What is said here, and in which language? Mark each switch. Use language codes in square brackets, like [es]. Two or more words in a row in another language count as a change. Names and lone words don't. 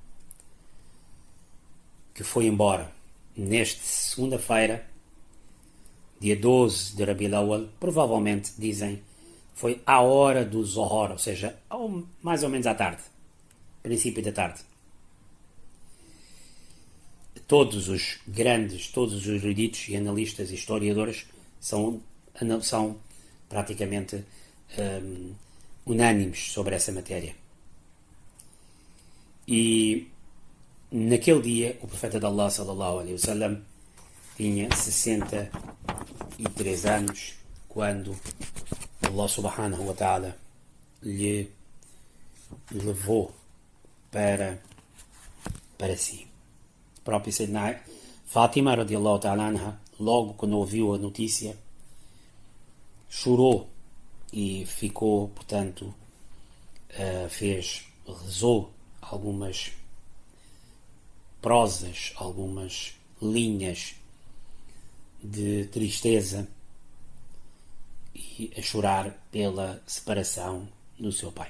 [pt] que foi embora nesta segunda-feira, dia 12 de Rabi al-Awwal, provavelmente, dizem, foi à hora do Zohor, ou seja, mais ou menos à tarde, princípio da tarde. Todos os grandes, todos os eruditos e analistas e historiadores são praticamente unânimes sobre essa matéria. E naquele dia o profeta de Allah [ar] صلى الله عليه وسلم [pt] tinha 63 anos quando Allah [ar] سبحانه وتعالى [pt] lhe levou para si. A própria Sayyidina Fátima [ar] رضي الله تعالى عنها, [pt] logo quando ouviu a notícia, chorou e ficou, portanto, rezou algumas prosas, algumas linhas de tristeza e a chorar pela separação do seu pai.